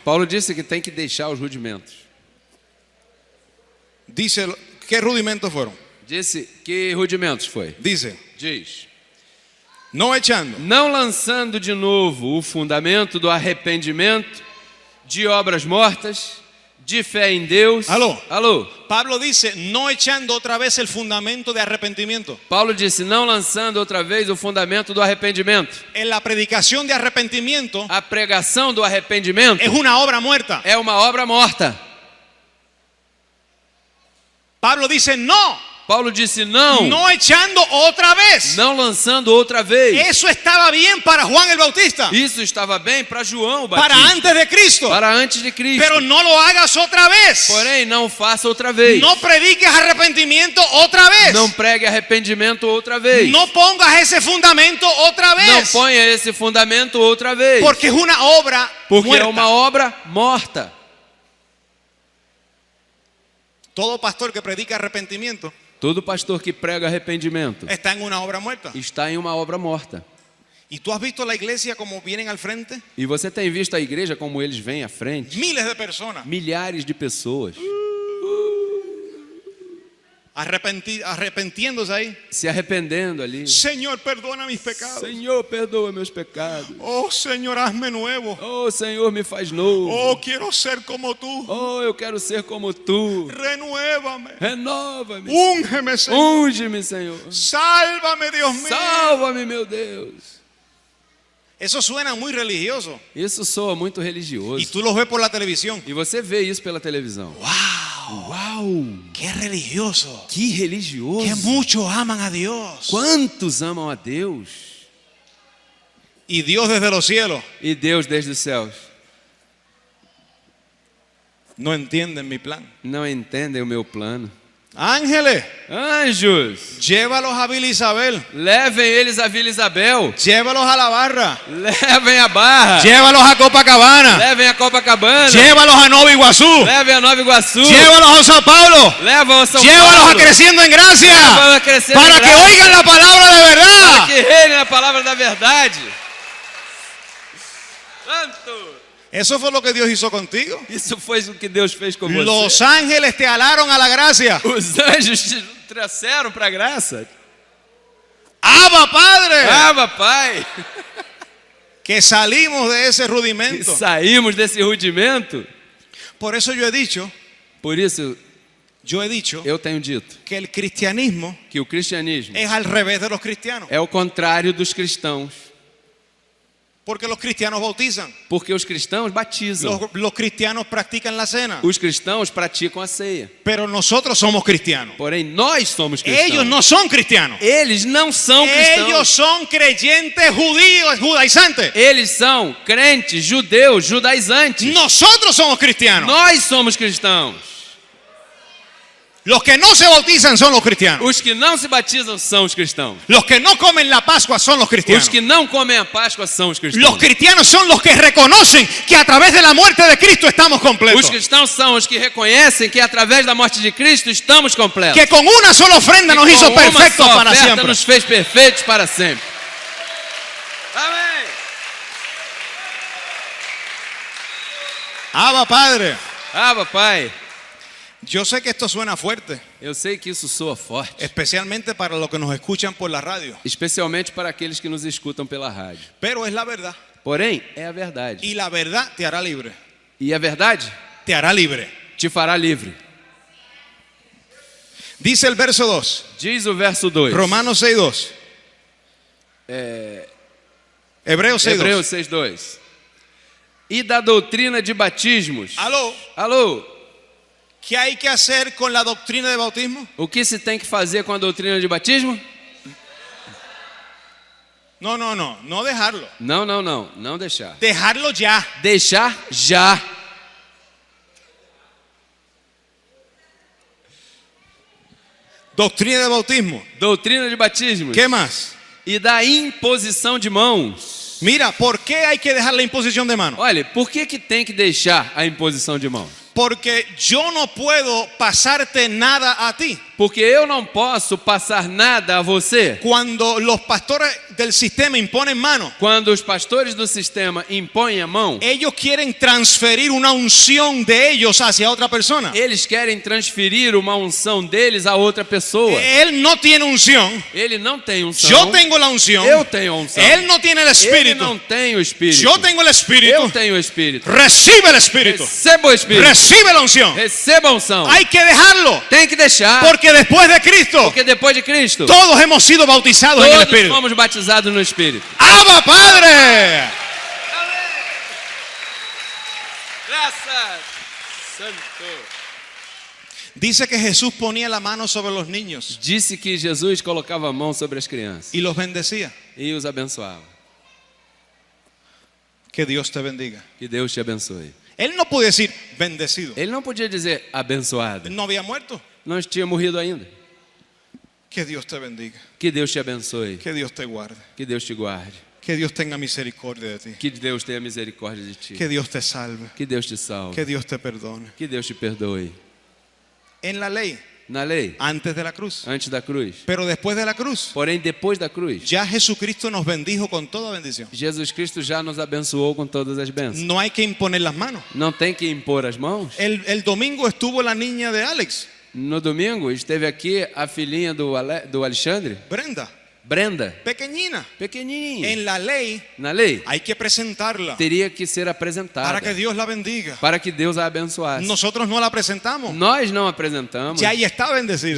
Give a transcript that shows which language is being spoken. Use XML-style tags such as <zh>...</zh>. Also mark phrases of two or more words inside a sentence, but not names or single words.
<pt>Paulo disse que tem que deixar os rudimentos.</pt> <es>Dice, ¿qué rudimentos fueron?</es> <pt>Disse que rudimentos foi?</pt> <es>Dice,</es> <pt>Diz.</pt> <es>no echando.</es> <pt>Não lançando de novo o fundamento do arrependimento, de obras mortas, de fé em Deus. Alô? Alô.</pt> <es>Pablo dice, no echando otra vez el fundamento de arrepentimiento.</es> <pt>Paulo disse, não lançando outra vez o fundamento do arrependimento.</pt> <es>En la predicación de arrepentimiento</es> <pt>A pregação do arrependimento</pt> <es>es una obra muerta.</es> <pt>é uma obra morta.</pt> <es>Pablo dice, no,</es> <pt>Paulo disse não,</pt> <es>no echando otra vez.</es> <pt>não lançando outra vez.</pt> <es>Eso estaba bien para Juan el Bautista,</es> <pt>Isso estava bem para João o para Batista,</pt> <es>antes de Cristo,</es> <pt>para antes de Cristo.</pt> <es>pero no lo hagas otra vez.</es> <pt>Porém, não faça outra vez.</pt> <es>No prediques arrepentimiento otra vez.</es> <pt>Não pregue arrependimento outra vez.</pt> <es>No pongas ese fundamento otra</es> <pt>Não</pt> <es>vez,</es> <pt>ponha esse fundamento outra vez.</pt> <es>porque es una obra</es> <pt>Porque</pt> <es>muerta.</es> <pt>é uma obra morta.</pt> <es>Todo pastor que predica arrepentimiento</es> <pt>Todo pastor que prega arrependimento</pt> <es>está en una obra muerta.</es> <pt>está em uma obra morta.</pt> <es>¿Y tú has visto la iglesia como vienen al frente?</es> <pt>E você tem visto a igreja como eles vêm à frente?</pt> <es>Miles de personas</es> <pt>Milhares de pessoas</pt> <es>arrepentiéndose ahí.</es> <pt>se arrependendo ali.</pt> <es>Señor, perdona mis pecados.</es> <pt>Senhor, perdoa meus pecados.</pt> <es>Oh, Señor, hazme nuevo.</es> <pt>Oh, Senhor, me faz novo.</pt> <es>Oh, quiero ser como tú.</es> <pt>Oh, eu quero ser como tu.</pt> <es>Renuévame.</es> <pt>Renova-me.</pt> <es>Úngeme, Señor.</es> <pt>Unge-me, Senhor.</pt> <es>Sálvame, Dios mío.</es> <pt>Salva-me, meu Deus.</pt> <es>Eso suena muy religioso.</es> <pt>Isso soa muito religioso.</pt> <es>Y tú lo ves por la televisión.</es> <pt>E você vê isso pela televisão.</pt> <es>¡Wow!</es> <pt>Uau!</pt> <es>¡Qué religioso!</es> <pt>Que religioso!</pt> <es>¡Que muchos aman a Dios!</es> <pt>Quantos amam a Deus?</pt> <es>Y Dios desde los cielos</es> <pt>E Deus desde os céus</pt> <es>no entienden mi plan.</es> <pt>não entendem o meu plano.</pt> <es>Ángeles,</es> <pt>Anjos,</pt> <es>llévalos a Vila Isabel.</es> <pt>levem eles a Vila Isabel.</pt> <es>Llévalos a la barra.</es> <pt>Levem a Barra.</pt> <es>Llévalos a Copacabana.</es> <pt>Levem a Copacabana.</pt> <es>Llévalos a Nova Iguazú.</es> <pt>Levem a Nova Iguaçu.</pt> <es>Llévalos a São Paulo.</es> <pt>Levam a São</pt> <es>Llévalos a Paulo. Creciendo en Gracia.</es> <pt>Levam a Crescendo Para em que Graça.</pt> <es>oigan la palabra de</es> <pt>Para</pt> <es>verdad.</es> <pt>que reine a palavra da verdade. Santo.</pt> <es>Eso fue lo que Dios hizo contigo.</es> <pt>Isso foi o que Deus fez com você.</pt> <es>Los ángeles te alaron a la gracia.</es> <pt>Os anjos te trouxeram para a graça.</pt> <es>Abba, Padre.</es> <pt>Aba, Pai.</pt> <es>Que salimos de ese</es> <pt>E</pt> <es>rudimento.</es> <pt>saímos desse rudimento.</pt> <es>Por eso yo he dicho</es> <pt>Eu tenho dito</pt> <es>que el cristianismo</es> <pt>que o cristianismo</pt> <es>es al revés de los cristianos.</es> <pt>é o contrário dos cristãos.</pt> <es>Porque los cristianos bautizan.</es> <pt>Porque os cristãos batizam.</pt> <es>Los cristianos practican la cena.</es> <pt>Os cristãos praticam a ceia.</pt> <es>Pero nosotros somos cristianos.</es> <pt>Porém, nós somos cristãos.</pt> <es>Ellos no son cristianos.</es> <pt>Eles não são cristãos.</pt> <es>Ellos son creyentes judíos, judaizantes.</es> <pt>Eles são crentes, judeus, judaizantes.</pt> <es>Nosotros somos cristianos.</es> <pt>Nós somos cristãos.</pt> <es>Los que no se bautizan son los cristianos.</es> <pt>Os que não se batizam são os cristãos.</pt> <es>Los que no comen la Pascua son los cristianos.</es> <pt>Os que não comem a Páscoa são os</pt> <es>Los</es> <pt>cristãos.</pt> <es>cristianos son los que reconocen que a través de la muerte de Cristo estamos completos.</es> <pt>Os cristãos são os que reconhecem que através da morte de Cristo estamos completos.</pt> <es>Que con una sola ofrenda nos</es> <pt>Com</pt> <es>hizo</es> <pt>uma</pt> <es>perfectos</es> <pt>só</pt> <es>para</es> <pt>oferta</pt> <es>siempre.</es> <pt>nos fez perfeitos para sempre. Amém.</pt> <es>Abba, Padre.</es> <pt>Ah, Pai,</pt> <es>Yo sé que esto suena fuerte,</es> <pt>eu sei que isso soa forte,</pt> <es>especialmente para los que nos escuchan por la radio,</es> <pt>especialmente para aqueles que nos escutam pela rádio.</pt> <es>pero es la verdad.</es> <pt>Porém, é a verdade.</pt> <es>Y la verdad te hará libre.</es> <pt>E a verdade</pt> <es>Te hará libre.</es> <pt>te fará livre.</pt> <es>Dice el verso 2,</es> <pt>Diz o verso 2.</pt> <es>Romanos 6:2. Hebreos 6:2.</es> <pt>Hebreus 6:2. E da doutrina de batismos.</pt> <es>Aló,</es> <pt>Alô,</pt> <es>¿qué hay que hacer con la doctrina de bautismo?</es> <pt>o que se tem que fazer com a doutrina de batismo?</pt> <es>No dejarlo.</es> <pt>Não deixar.</pt> <es>Dejarlo ya.</es> <pt>Deixar já.</pt> <es>Doctrina de bautismo.</es> <pt>Doutrina de batismos.</pt> <es>¿Qué más?</es> <pt>E da imposição de mãos.</pt> <es>Mira, ¿por qué hay que dejar la imposición de mano?</es> <pt>Olha, por que tem que deixar a imposição de mãos?</pt> <es>Porque yo no puedo pasarte nada a ti.</es> <pt>Porque eu não posso passar nada a você.</pt> <es>Cuando los pastores del sistema imponen mano,</es> <pt>Quando os pastores do sistema impõem a mão,</pt> <es>ellos quieren transferir una unción de ellos hacia otra persona.</es> <pt>eles querem transferir uma unção deles a outra pessoa.</pt> <es>Él no tiene unción.</es> <pt>Ele não tem unção.</pt> <es>Yo tengo la unción.</es> <pt>Eu tenho a unção.</pt> <es>Él no tiene el</es> <pt>Ele</pt> <es>espíritu.</es> <pt>não tem o Espírito.</pt> <es>Yo tengo el espíritu.</es> <pt>Eu tenho o Espírito.</pt> <es>Recibe el espíritu.</es> <pt>Receba o Espírito.</pt> <es>Recibe la unción.</es> <pt>Receba a unção.</pt> <es>Hay que dejarlo.</es> <pt>Tem que deixar.</pt> <es>Porque después de Cristo,</es> <pt>Porque depois de Cristo,</pt> <es>todos hemos sido bautizados en el</es> <pt>todos</pt> <es>Espíritu.</es> <pt>fomos batizados no Espírito.</pt> <es>¡Abba, Padre!</es> <pt>Graças, Santo.</pt> <es>Dice que Jesús ponía la mano sobre los niños</es> <pt>Disse que Jesus colocava a mão sobre as crianças</pt> <es>y los bendecía.</es> <pt>e os abençoava.</pt> <es>Que Dios te bendiga.</es> <pt>Que Deus te abençoe.</pt> <es>Él no puede decir bendecido.</es> <pt>Ele não podia dizer abençoado.</pt> <es>No había muerto.</es> <pt>Não tinha morrido ainda.</pt> <es>Que Dios te bendiga.</es> <pt>Que Deus te abençoe.</pt> <es>Que Dios te guarde.</es> <pt>Que Deus te guarde.</pt> <es>Que Dios tenga misericordia de ti.</es> <pt>Que Deus tenha misericórdia de ti.</pt> <es>Que Dios te salve.</es> <pt>Que Deus te salve.</pt> <es>Que Dios te perdone.</es> <pt>Que Deus te perdoe.</pt> <es>En la ley,</es> <pt>Na lei,</pt> <es>antes de la cruz.</es> <pt>antes da cruz.</pt> <es>Pero después de la cruz,</es> <pt>Porém, depois da cruz,</pt> <es>ya Jesucristo nos bendijo con toda bendición.</es> <pt>Jesus Cristo já nos abençoou com todas as bênçãos.</pt> <es>No hay que imponer las manos.</es> <pt>Não tem que impor as mãos.</pt> <es>El domingo estuvo la niña de Alex,</es> <pt>No domingo, esteve aqui a filhinha do Alexandre, Brenda,</pt> <es>pequeñina.</es> <pt>pequenininha.</pt> <es>En la ley</es> <pt>Na lei,</pt> <es>hay que presentarla</es> <pt>teria que ser apresentada</pt> <es>para que Dios la bendiga.</es> <pt>para que Deus a abençoasse.</pt> <es>Nosotros no la presentamos.</es> <pt>Nós não apresentamos.</pt> <es>Ya ella está bendecida.</es>